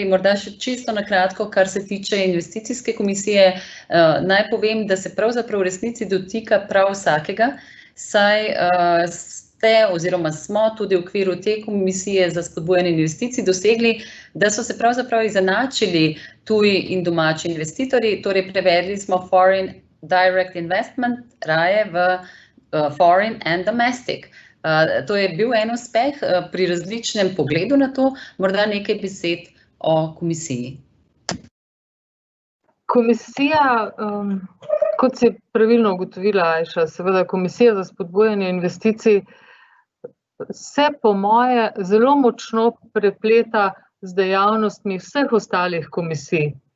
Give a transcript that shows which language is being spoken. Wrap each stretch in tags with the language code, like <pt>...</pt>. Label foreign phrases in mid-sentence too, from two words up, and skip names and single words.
<sl>Morda še čisto na kratko, kar se tiče investicijske komisije, naj povem, da se pravzaprav v resnici dotika prav vsakega, saj ste oziroma smo tudi v okviru te komisije za spodbujanje investicij dosegli, da so se pravzaprav izenačili tuji in domači investitorji, torej prevedli smo</sl> <en>foreign direct investment</en> <sl>raje v</sl> <en>foreign and domestic.</en> <sl>To je bil en uspeh pri različnem pogledu na to, morda nekaj besed o komisiji. Komisija, kot si pravilno ugotovila, Ajša, seveda Komisija za spodbujanje investicij se po moje zelo močno prepleta z dejavnostmi vseh ostalih komisij.</sl>